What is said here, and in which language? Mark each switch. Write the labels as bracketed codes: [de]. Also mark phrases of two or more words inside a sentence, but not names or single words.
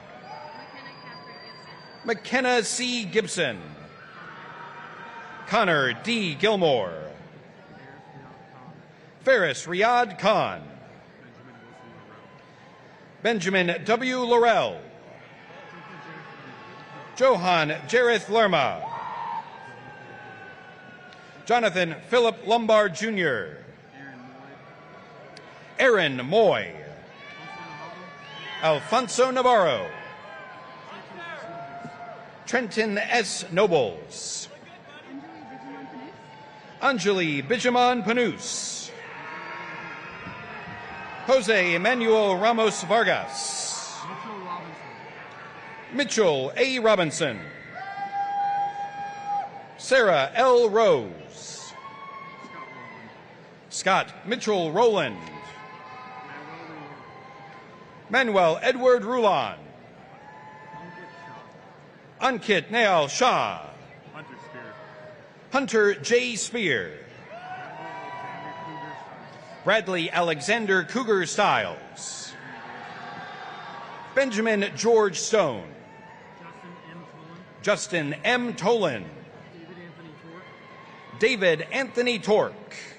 [en] McKenna C. Gibson. Connor D. Gilmore. Ferris Riyad Khan. Benjamin W. Laurel. Johan Jareth Lerma. Jonathan Philip Lombard Jr. Aaron Moy. Alfonso Navarro. Trenton S. Nobles. Anjali Bijaman Panus. Jose Emmanuel Ramos Vargas. Mitchell A. Robinson. Sarah L. Rose. Scott Mitchell Rowland. Manuel Edward Rulon. Ankit Nail Shah. Hunter J. Spear. Bradley Alexander Cougar Stiles. Benjamin George Stone. Justin M. Toland. David Anthony Tork.